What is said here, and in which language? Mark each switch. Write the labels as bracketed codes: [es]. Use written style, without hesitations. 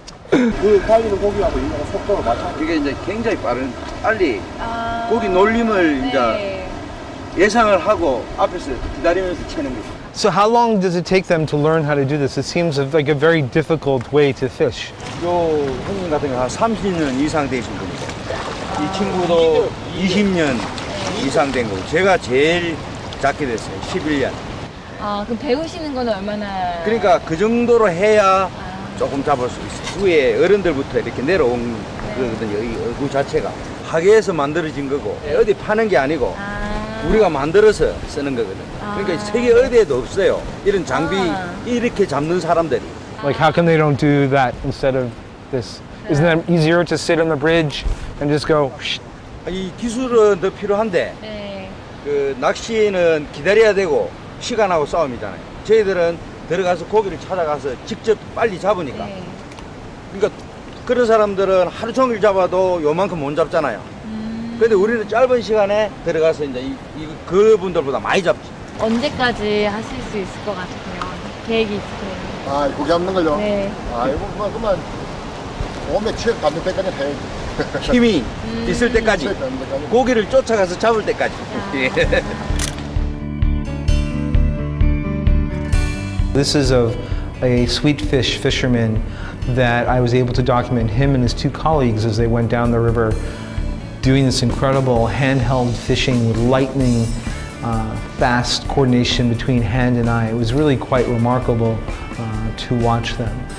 [ko] 그 달리는 고기하고 이거 속도가 맞춰. 이게 이제 굉장히 빨리 고기 놀림을 이제 예상을 하고 앞에서 기다리면서 채는 거죠. [en] So how long does it take them to learn how to do this? It seems like a very difficult way to fish. [ko] 요 형님 같은 경우 한 30년 이상 되신 분이고 이 친구도 20년 이상 된 거고 제가 제일 작게 됐어요. 11년. 아, 그럼 배우시는 거는 얼마나? 그러니까 그 정도로 해야 조금 잡을 수 있어요. 위에 어른들부터 이렇게 내려온 거거든요. 이 얼굴 자체가 하계에서 만들어진 거고 어디 파는 게 아니고 우리가 만들어서 쓰는 거거든요. 그러니까 세계 어디에도 없어요. 이런 장비 이렇게 잡는 사람들이. [en] Like, how come they don't do that instead of this? Isn't that easier to sit on the bridge and just go? [ko] 이 기술은 더 필요한데 그 낚시는 기다려야 되고 시간하고 싸움이잖아요. 저희들은 들어가서 고기를 찾아가서 직접 빨리 잡으니까. 그러니까 그런 사람들은 하루 종일 잡아도 요만큼 못 잡잖아요. 근데 우리는 짧은 시간에 들어가서 이제 그분들보다 많이 잡지. 언제까지 하실 수 있을 것 같으세요? 계획이 있으세요? 아, 고기 잡는 걸요? 네. 아이고, 그만 몸에 체력 받는 때까지 해야지. 힘이 있을 때까지, 고기를 쫓아가서 잡을 때까지. [en] This is of a sweet fish fisherman that I was able to document him and his two colleagues as they went down the river doing this incredible handheld fishing with lightning fast coordination between hand and eye. It was really quite remarkable to watch them.